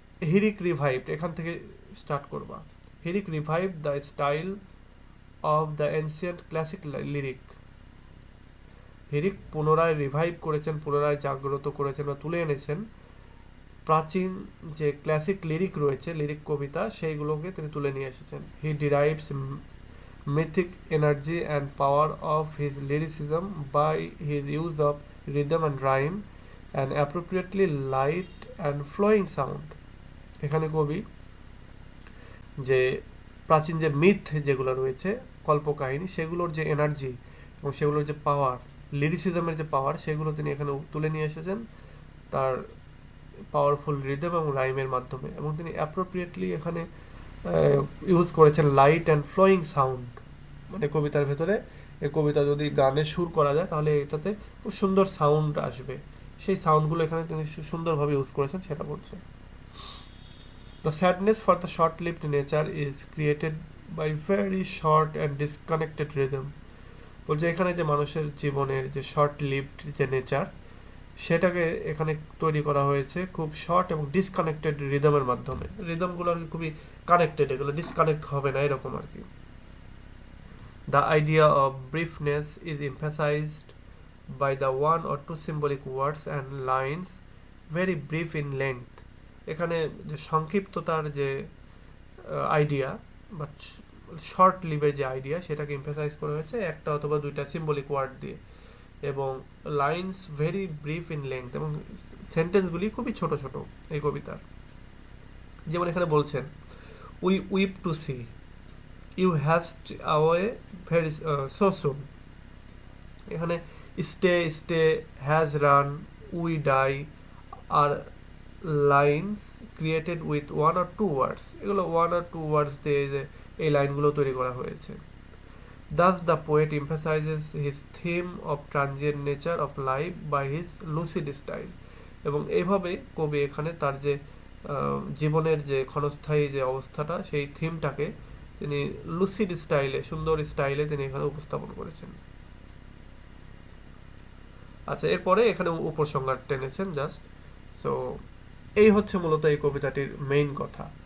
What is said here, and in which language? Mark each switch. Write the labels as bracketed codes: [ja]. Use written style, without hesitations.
[en] Herrick revive [bn] এখান থেকে start করবা। [en] Herrick revive the style of the ancient classic lyric. [bn] হিরিক পুনরায় রিভাইভ করেছেন, পুনরায় জাগ্রত করেছেন বা তুলে এনেছেন প্রাচীন যে ক্লাসিক লিরিক রয়েছে, লিরিক কবিতা, সেইগুলোকে তিনি তুলে নিয়ে এসেছেন। [en] He derives mythic energy and power of his lyricism by his use of rhythm and rhyme and appropriately light and flowing sound। [bn] এখানে কবি যে প্রাচীন যে মিথ যেগুলো রয়েছে, কল্পকাহিনী, সেগুলোর যে এনার্জি এবং সেগুলোর যে পাওয়ার, লিরিসিজমের যে পাওয়ার, সেগুলো তিনি এখানে তুলে নিয়ে এসেছেন তার পাওয়ারফুল রিদম এবং রাইমের মাধ্যমে। এবং তিনি অ্যাপ্রোপ্রিয়েটলি এখানে ইউজ করেছেন লাইট অ্যান্ড ফ্লোয়িং সাউন্ড। মানে কবিতার ভেতরে, এই কবিতা যদি গানে সুর করা যায়, তাহলে এটাতে খুব সুন্দর সাউন্ড আসবে। সেই সাউন্ডগুলো এখানে তিনি সুন্দরভাবে ইউজ করেছেন, সেটা বলছে। [en] The sadness for the short-lived nature is created by very short and disconnected rhythm. [bn] বলছে এখানে যে মানুষের জীবনের যে শর্ট লিভড যে নেচার সেটাকে এখানে তৈরি করা হয়েছে খুব শর্ট এবং ডিসকানেক্টেড রিদমের মাধ্যমে। রিদমগুলো আর কি খুবই কানেক্টেড, এগুলো ডিসকানেক্ট হবে না এরকম আর কি। [en] The idea of briefness is emphasized by the one or two symbolic words and lines very brief in length. [bn] এখানে যে সংক্ষিপ্ততার যে আইডিয়া বা শর্ট লিভের যে আইডিয়া সেটাকে এমফাসাইজ করা হয়েছে একটা অথবা দুইটা সিম্বলিক ওয়ার্ড দিয়ে, এবং [en] lines very brief in length, [bn] এবং সেন্টেন্সগুলি খুবই ছোট ছোট এই কবিতার। যেমন এখানে বলছেন [en] We weep to see, you hast away very so soon. [bn] এখানে [en] Stay stay, has run, we die are lines created with one or two words. [bn] এগুলো ওয়ান আর টু ওয়ার্ডস দিয়ে এই লাইনগুলো তৈরি করা হয়েছে। [en] Thus the poet emphasizes his theme of transient nature of life by his lucid style. [bn] এবং এইভাবে কবি এখানে তার যে জীবনের যে ক্ষণস্থায়ী যে অবস্থাটা সেই থিমটাকে তিনি লুসিড স্টাইলে, সুন্দর স্টাইলে তিনি এখানে উপস্থাপন করেছেন। আচ্ছা, এরপরে এখানে উপসংহার টেনেছেন জাস্ট। সো এই হচ্ছে মূলত এই কবিতাটির মেইন কথা।